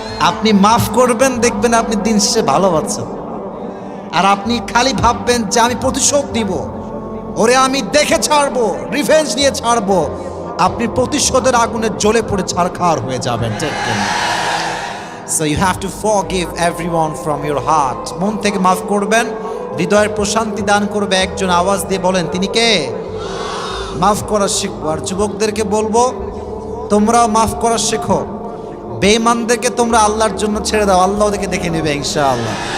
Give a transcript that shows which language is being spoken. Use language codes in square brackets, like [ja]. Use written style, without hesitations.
[bn] আপনি মাফ করবেন, দেখবেন আপনি দিন শেষে ভালো পাচ্ছেন। আর আপনি খালি ভাববেন যে আমি প্রতিশোধ দিব, ওরে আমি দেখে ছাড়বো, রিভেঞ্জ নিয়ে ছাড়বো, আপনি প্রতিশোধের আগুনে জ্বলে পড়ে ছারখার হয়ে যাবেন। ঠিক কিনা? [en] So you have to forgive everyone from your heart. [bn] মন থেকে মাফ করবেন, হৃদয়ের প্রশান্তি দান করবে। একজন আওয়াজ দিয়ে বলেন, তিনি কে? মাফ করা শিখবো। আর যুবকদেরকে বলবো, তোমরাও মাফ করা শেখো। বেঈমানদেরকে তোমরা আল্লাহর জন্য ছেড়ে দাও, আল্লাহ ওদেরকে দেখে নেবে ইনশাআল্লাহ।